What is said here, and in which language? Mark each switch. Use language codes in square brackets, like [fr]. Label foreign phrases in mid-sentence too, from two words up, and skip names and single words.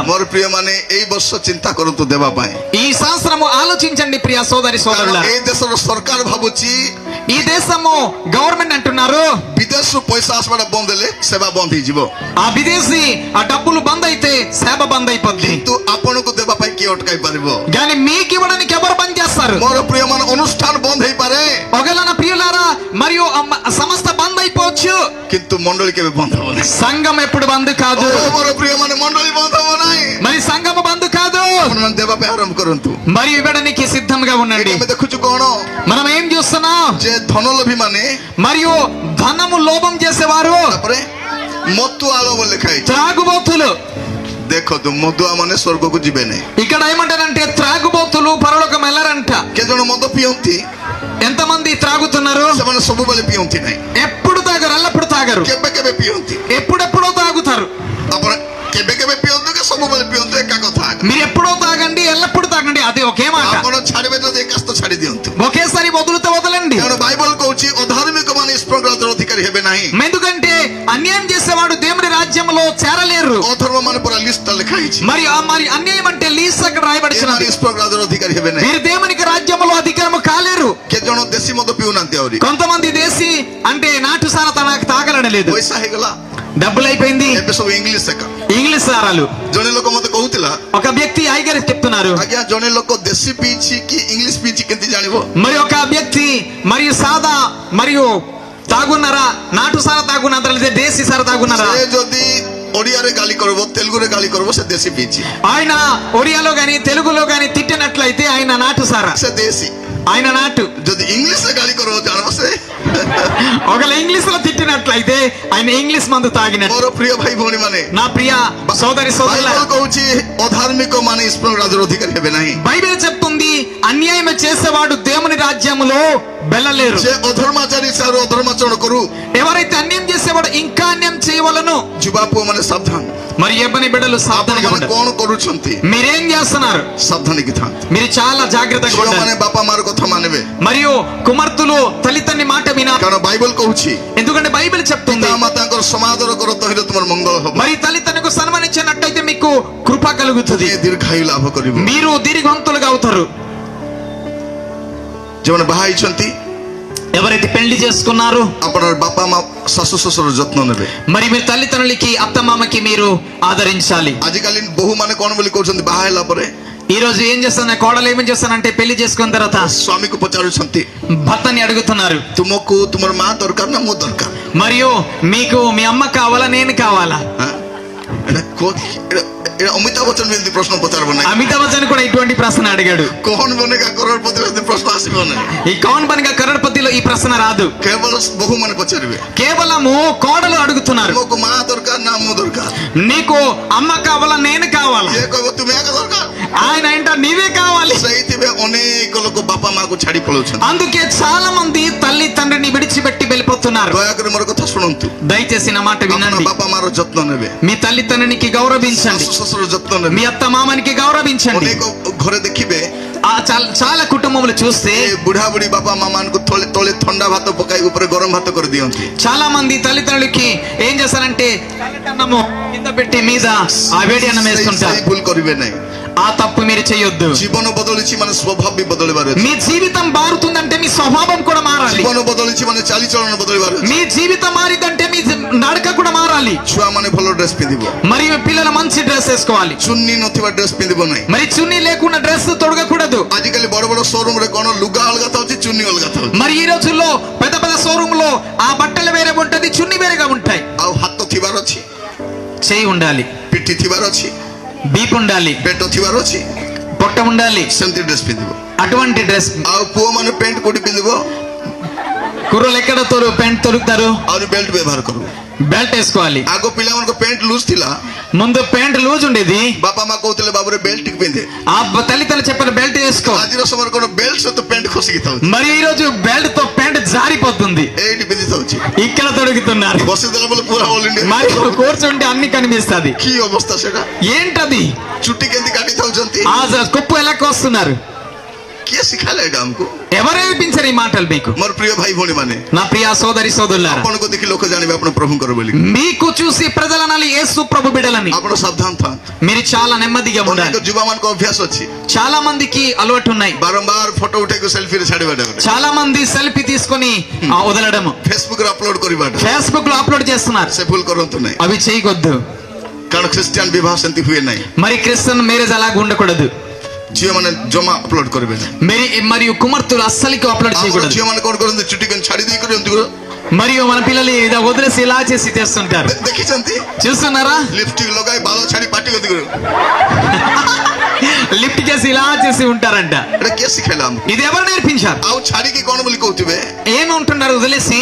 [or] ମୋର ପ୍ରିୟ ମାନେ ଏଇ ବର୍ଷ ଚିନ୍ତା କରନ୍ତୁ ଦେବା ପାଇଁ, [te] ఈ సంవత్సరము ఆలోచించండి ప్రియ సోదరి [or] କାରଣ [te] సోదరుల. [or] ଏଇ దేశର ସରକାର ଭାବୁଛି [te] ఈ దేశము గవర్నమెంట్ అంటున్నారు [or] ବିଦେଶରୁ ପଇସା ଆସିବାଟା ବନ୍ଦ ହେଲେ ସେବା ବନ୍ଦ ହେଇଯିବ, [te] ఆ విదేశీ ఆ డబ్బులు బంద్ అయితే సేవ బంద్ అయిపోద్ది. [or] କିନ୍ତୁ ଆପଣଙ୍କୁ ଦେବା ପାଇଁ କିଏ ଅଟକାଇ ପାରିବ? [te] కానీ మీకు ఇవ్వడానికి ఎవరు బంద్ చేస్తారు? [or] ମୋର ପ୍ରିୟ ମାନେ ଅନୁଷ୍ଠାନ ବନ୍ଦ ହେଇପାରେ, [te] ఒకవేళ నా ప్రియులారా మరియు సంస్థ బంద్ అయిపోవచ్చు, [or] କିନ୍ତୁ ମଣ୍ଡଳୀ କେବେ ବନ୍ଦ ହବ ନାହିଁ. [te] సంఘం ఎప్పుడు బంద్ కాదు. [or] ମୋର ପ୍ରିୟ ମାନେ ମଣ୍ଡଳୀ ବନ୍ଦ ହବ ନାହିଁ. [te] మరి సంఘం బంద్ కాదు. [or] ଆପଣମାନେ ଦେବା ପାଇଁ ଆରମ୍ଭ କରନ୍ତୁ. [te] మరి ఇవ్వడానికి సిద్ధంగా ఉండండి. [or] ଆମେ ଦେଖୁଛୁ କଣ, [te] మనం ఏం చూస్తున్నాం? [or] ଯେ ଧନଲୋଭୀ ମାନେ [te] మరియు ధనము లోభం చేసేవారు, [or] ତାପରେ ମତୁଆଳ ବୋଲି ଲେଖା ହେଇଛି. [te] త్రాగుబోతులు. [or] ଦେଖନ୍ତୁ ମଦୁଆ ମାନେ ସ୍ୱର୍ଗକୁ ଯିବେ ନାହିଁ. [te] ఇక్కడ ఏమంటారంటే త్రాగుబోతులు పరలోకం వెళ్ళరంట. [or] କେତେ ଜଣ ମଦ ପିଅନ୍ତି, [te] ఎంతమంది త్రాగుతున్నారు? [or] ସେମାନେ ସବୁବେଳେ ପିଅନ୍ତି ନାହିଁ, [te] ఎప్పుడు తాగరు, ఎల్లప్పుడు తాగరు, [or] କେବେ କେବେ ପିଅନ୍ତି. [te] ఎప్పుడెప్పుడో తాగుతారు. [or] ଆପଣ କେବେ କେବେ ପିଅନ୍ତୁ କି ସବୁବେଳେ ପିଅନ୍ତୁ, ଏକା କଥା. [te] మీరు ఎప్పుడో తాగండి, ఎల్లప్పుడు తాగండి, అది ఒకే మాట. [or] ଆପଣ ଛାଡ଼ିବେ ଯଦି ଏକାସ୍ତ ଛାଡ଼ି ଦିଅନ୍ତୁ. [te] ఒకేసారి వదిలితే వదలండి. [or] କାରଣ ବାଇବଲ କହୁଛି ଅଧାର୍ମିକ ମାନେ ଈଶ୍ୱରଙ୍କ ରାଜ୍ୟର ଅଧିକାରୀ ହେବେ ନାହିଁ. [te] ఎందుకంటే అన్యాయం చేసేవాడు దేవుని రాజ్యంలో చేరలేరు. [or] ଅଧର୍ମ ମାନେ ପୁରା ଲିଷ୍ଟ ଲେଖା ହେଇଛି. [te] మరి అన్యాయం అంటే లీస్ అక్కడ రాయబడినది. [or] ଈଶ୍ୱରଙ୍କ ରାଜ୍ୟର ଅଧିକାରୀ ହେବେ ନାହିଁ. [te] మీరు దేవునికి రాజ్యంలో అధికారము కాలేరు. [or] କେତେ ଜଣ ଦେଶୀ ମଦ ପିଉନାହାନ୍ତି, ଆହୁରି [te] కొంతమంది దేశీ అంటే నాటుసారా తనకు తాగలడలేదు, [or] ପଇସା ହେଇଗଲା, [te] డబ్బులు అయిపోయింది, [or] ଏବେ ସବୁ ଇଂଲିଶ ଏକା. [te] ఇంగ్లీష్ సారాలు. [or] ଜଣେ ଲୋକ ମତେ କହୁଥିଲା, [te] ఒక వ్యక్తి ఐగర్ చెప్తున్నారు, [or] ଆଜ୍ଞା ଜଣେ ଲୋକ ଦେଶୀ ପିଇଛି କି ଇଂଲିଶ ପିଇଛି କେମିତି ଜାଣିବ? [te] మరి ఒక వ్యక్తి మరియు సాదా మరియు తాగున్నారా, నాటు సారా తాగున్నారా లేదా దేశీ సారా తాగున్నారా? [or] ସେ ଯଦି ଓଡ଼ିଆରେ ଗାଳି କରିବ, ତେଲୁଗୁରେ ଗାଳି କରିବ, ସେ ଦେଶୀ ପିଇଛି. [te] ఆయన ఒడియాలో గాని తెలుగులో గాని తిట్టినట్లయితే ఆయన నాటు సారా, [or] ସେ ଦେଶୀ. [te] ఆయన నాటు. [or] ଯଦି ଇଂଲିଶରେ ଗାଳି କରିବ ଜାଣିବ ସେ [te] ఒకవేళ ఇంగ్లీష్ లో తిట్టినట్లయితే ఆయన ఇంగ్లీష్ మందు తాగినట్టు. [or] ମୋର ప్రియ ଭାଇ ଭଉଣୀ ମାନେ, [te] నా ప్రియ సోదరి సోదరుల, [or] ବାଇବଲ କହୁଛି ଅଧାର୍ମିକ ମାନେ ଈଶ୍ୱର ରାଜ୍ୟର ଅଧିକାରୀ ହେବେ ନାହିଁ. [te] బైబిల్ చెప్తుంది అన్యాయం చేసేవాడు దేవుని రాజ్యములో వెళ్ళలేరు. [or] ସେ ଅଧର୍ମାଚାରୀ ସାରୁ ଅଧର୍ମାଚରଣ କରୁ. [te] ఎవరైతే అన్యాయం చేసేవాడు ఇంకా అన్యాయం చేయవలను. [or] ଯୁବା ପୁଅ ମାନେ ସାବଧାନ. [te] మరి యవ్వని బిడ్డలు సావధానంగా [or] ଆପଣମାନେ [te] ఉండండి. [or] କଣ କରୁଛନ୍ତି? [te] మీరేం చేస్తున్నారు? [or] ସାବଧାନୀକି ଥାନ୍ତୁ. [te] మీరు చాలా జాగ్రత్తగా ఉండాలి. [or] ଝିଅମାନେ ବାପା ମାର କଥା ମାନିବେ, [te] మరియు కుమార్తెలు తల్లిదండ్రి మాట వినాలి. [or] କାରଣ ବାଇବଲ କହୁଛି [te] ఎందుకంటే బైబిల్ చెప్తుంది [or] ପିତା ମାତାଙ୍କର ସମାଦର କର ତହିଁରେ ତୁମର ମଙ୍ଗଳ ହବ, [te] మరి తల్లిదండ్రులకు సన్మానించినట్టయితే మీకు కృప కలుగుతుంది, [or] ତୁମେ ଦୀର୍ଘାୟୁ ଲାଭ କରିବ. [te] మీరు దీర్ఘవంతులుగా అవుతారు. [or] ଯେଉଁମାନେ ବାହା ହେଇଛନ୍ତି, [te] ఎవరైతే పెళ్లి చేసుకున్నారు, [or] ଆପଣଙ୍କର ବାପା ମା ଶାଶୁ ଶ୍ୱଶୁର ଯତ୍ନ ନେବେ. [te] మరి మీ తల్లిదండ్రులకి అత్తమామకి మీరు ఆదరించాలి. [or] ଆଜିକାଲି ବୋହୂ ମାନେ କଣ ବୋଲି କହୁଛନ୍ତି, ବାହା ହେଲା ପରେ [te] ఈ రోజు ఏం చేస్తాను, కోడలు ఏమేం చేస్తానంటే పెళ్లి చేసుకున్న తర్వాత [or] ସ୍ୱାମୀକୁ ପଚାରୁଛନ୍ତି, [te] భర్తని అడుగుతున్నారు, [or] ତୁମକୁ ତୁମର ମା ଦରକାର ନା ମୁଁ ଦରକାର? [te] మరియు మీకు మీ అమ్మ కావాలా నేను కావాలా? [or] ଏଇଟା ଅମିତାଭ ବଚ୍ଚନ ବି ଏମିତି ପ୍ରଶ୍ନ ପଚାରିବ ନାହିଁ. [te] అమితాబ్ బచ్చన్ కూడా ఇటువంటి ప్రశ్న అడిగాడు. [or] କୌନ ବନେଗା କରୋଡ଼ପତି ଏମିତି ପ୍ରଶ୍ନ ଆସିବ ନାହିଁ. [te] ఈ కౌన్ బనిగా కరోడ్పతిలో ఈ ప్రశ్న రాదు. [or] କେବଳ ବୋହୂ ମାନେ ପଚାରିବେ, [te] కేవలము కోడలు అడుగుతున్నారు, [or] ତୁମକୁ ମା ଦରକାର ନା ମୁଁ ଦରକାର? [te] నీకు అమ్మ కావాలా నేను కావాలా? [or] କିଏ କହିବ ତୁମେ ଏକା ଦରକାର? [te] ఆయన ఏంటో నీవే కావాలి. [or] ସେଇଥିପାଇଁ ଅନେକ ଲୋକ ବାପା ମାକୁ ଛାଡି ପଳାଉଛନ୍ତି. [te] అందుకే చాలా మంది తల్లి తండ్రిని విడిచిపెట్టి వెళ్ళిపోతున్నారు. [or] ଦୟାକରି ମୋର କଥା ଶୁଣନ୍ତୁ. [te] దయచేసి నా మాట [or] ଆପଣ [te] వినండి. [or] ବାପା ମାର ଯତ୍ନ ନେବେ, [te] మీ తల్లి తండ్రికి గౌరవించండి, [or] ଶାଶୁ ଶ୍ୱଶୁର ଯତ୍ନ [te] మీ [or] ନେବେ. [te] అత్త మామనికి గౌరవించండి. [or] ଅନେକ ଘରେ ଦେଖିବେ [te] ఆ చాలా కుటుంబములు చూస్తే [or] ଏ ବୁଢା ବୁଢୀ ବାପା ମା ମାନଙ୍କୁ ତଳେ ଥଣ୍ଡା ଭାତ ପକାଇ ଉପରେ ଗରମ ଭାତ କରିଦିଅନ୍ତି. [te] చాలా మంది తల్లిదండ్రులకి ఏం చేస్తారంటే తల్లిదండ్రులు కింద పెట్టి మీద ఆ వేడి అన్నం వేస్తుంటారు. [or] ସେଇ ଭୁଲ କରିବେ ନାହିଁ. [te] ఆ తప్పు మీరు చేయొద్దు. [or] ଜୀବନ ବଦଳିଛି ମାନେ ସ୍ୱଭାବ ବି ବଦଳିବାର ଅଛି. [te] మీ జీవితం మారుతుందంటే మీ స్వభావం కూడా మారాలి. [or] ଜୀବନ ବଦଳିଛି ମାନେ ଚାଲିଚଳନ ବଦଳିବାର ଅଛି. [te] మీ జీవితం మారిందంటే మీ నడక కూడా మారాలి. [or] ଛୁଆ ମାନେ ଭଲ ଡ୍ରେସ ପିନ୍ଧିବ, [te] మరియు పిల్లలు మంచి డ్రెస్ వేసుకోవాలి, [or] ଚୁନି ନଥିବା ଡ୍ରେସ ପିନ୍ଧିବ ନାହିଁ. [te] మరి చున్నీ లేకుండా డ్రెస్ తొడగకూడదు. [or] ଆଜିକାଲି ବଡ ବଡ ସୋରୁମ ରେ କଣ ଲୁଗା ଅଲଗା ଥାଉଛି, ଚୁନି ଅଲଗା ଥାଉଛି. [te] మరి ఈ రోజుల్లో పెద్ద పెద్ద షోరూమ్ లో ఆ బట్టలు వేరే ఉంటది, చున్నీ వేరేగా ఉంటాయి. [or] ଆଉ ହାତ ଥିବାର ଅଛି, [te] చేయి ఉండాలి, [or] ପିଠି ଥିବାର ଅଛି, [te] బీప్ ఉండాలి, [or] ପେଟ ଥିବାର ଅଛି, [te] పొట్ట ఉండాలి, [or] ସେମିତି ଡ୍ରେସ ପିନ୍ଧିବ. [te] అటువంటి డ్రెస్. [or] ଆଉ ପୁଅ ମାନେ ପ୍ୟାଣ୍ଟ କୋଉଠି ପିନ୍ଧିବ, [te] కుర్రలు ఎక్కడ ప్యాంట్ తొలుగుతారు, [or] ଆହୁରି ବେଲ୍ଟ ବ୍ୟବହାର କରିବ. [te] బెల్ట్ వేసుకోవాలి. [or] ଆଗ ପିଲାମାନଙ୍କ [en] pant loose [or] ଥିଲା, [te] ముందు [en] pant loose [te] ఉండేది. [or] ବାପା ମା କହୁଥିଲେ ବାବୁରେ ବେଲ୍ଟ ଟିକେ ପିନ୍ଧେ। [te] ఆ తల్లిదండ్రులు చెప్పిన బెల్ట్ వేసుకో. [or] ଆଜିର ସମୟରେ କଣ ବେଲ୍ଟ ସହିତ ପ୍ୟାଣ୍ଟ ଖସିକି ଥାଉଛି, [te] మరి ఈ రోజు బెల్ట్ తో ప్యాంట్ జారిపోతుంది. [or] ଏଇଠି ପିନ୍ଧି ଥାଉଛି, [te] ఇక్కడ తొడుగుతున్నారు. [or] ବସିଦେଲା ବୋଲେ ପୁରା [en] all India. [te] మరి కూర్చుంటే అన్ని కనిపిస్తుంది. [or] କି ଅବସ୍ଥା ସେଟା, [te] ఏంటది? [or] ଚୁଟି କେମିତି କାଟି ଥାଉଛନ୍ତି, [te] ఆ కుప్పు ఎలా కోస్తున్నారు? [or] କିଏ ଶିଖାଇଲା ଏଇଟା ଆମକୁ? [te] ఎవరు నేర్పించారు ఈ మాటలు మీకు? [or] ମୋର ప్రిୟ ଭାଇ ଭଉଣୀ ମାନେ, [te] నా ప్రియ సోదరి సోదరులారా, [or] ଆପଣଙ୍କୁ ଦେଖି ଲୋକ ଜାଣିବେ ଆପଣ ପ୍ରଭୁଙ୍କର ବୋଲି। [te] మీకు చూసి ప్రజలు అనాలి యేసు ప్రభు బిడ్డలని. [or] ଆପଣ ସାବଧାନ ଥାନ୍ତୁ। [te] మీరు చాలా నెమ్మదిగా [or] ଅନେକ [te] ఉండాలి. [or] ଯୁବାମାନଙ୍କ ଅଭ୍ୟାସ ଅଛି, [te] చాలా మందికి అలవాటు ఉన్నాయి. [or] ବାରମ୍ବାର ଫଟୋ ଉଠେଇକି ସେଲ୍ଫିରେ ଛାଡିବାଟା, [te] చాలా మంది సెల్ఫీ తీసుకొని వదలడము, [or] ଫେସବୁକ୍ ରେ ଅପଲୋଡ କରିବାଟା, [te] ఫేస్బుక్ లో అప్లోడ్ చేస్తున్నారు. [or] ସେ ଭୁଲ କରନ୍ତୁ ନାହିଁ, [te] అవి చేయకొద్దు. [or] କାରଣ ଖ୍ରୀଷ୍ଟିଆନ ବିବାହ ସେମିତି ହୁଏ ନାହିଁ। [te] మరి [en] Christian marriage [te] అలాగ ఉండకూడదు. [or] ଝିଅ ମାନେ ଜମା ଅପଲୋଡ କରିବେ ନାହିଁ। [te] మరియు కుమార్తెలు అస్సలకి అప్లోడ్ [or] ଆମର [te] చేయకూడదు. [or] ଝିଅ ମାନେ କଣ କରନ୍ତି, ଚୁଟି କେମିତି ଛାଡି ଦେଇକରି ଏମିତି [te] మరియు మన పిల్లలు ఇలా వదిలేసి ఇలా చేసి చేస్తుంటారు. [or] ଦେଖିଛନ୍ତି, [te] చూస్తున్నారా? [or] ଲିପଷ୍ଟିକ ଲଗାଇ ବାଳ ଛାଡି ପାଟି କରି [te] లిఫ్ట్ చేసి ఇలా చేసి ఉంటారంట. [or] ଏଟା କିଏ ଶିଖାଇଲା ଆମକୁ? [te] ఇది ఎవరు నేర్పించారు? [or] ଆଉ ଛାଡିକି କଣ ବୋଲି କହୁଥିବେ, [te] ఏమంటున్నారు? వదిలేసి